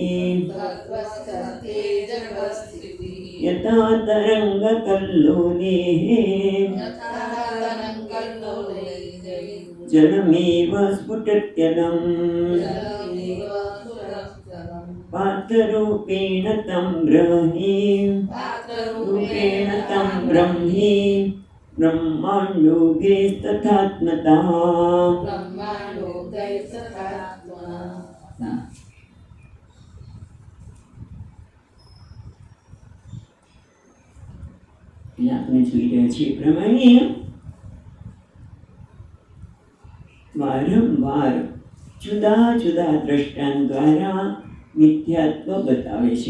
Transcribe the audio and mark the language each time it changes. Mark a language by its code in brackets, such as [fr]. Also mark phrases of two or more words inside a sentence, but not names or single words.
[sa] यथा तरङ्गकल्लोले जलमेव स्फुटत्यलम् पात्ररूपेण तं ब्रह्मी ब्रह्माण्डोऽग्रेस्तथात्मता [gu] આપણે જોઈ રહ્યા છીએ પ્રમાણે વારંવાર જુદા જુદા દ્રષ્ટાંત દ્વારા મિથ્યાત્વ બતાવે છે.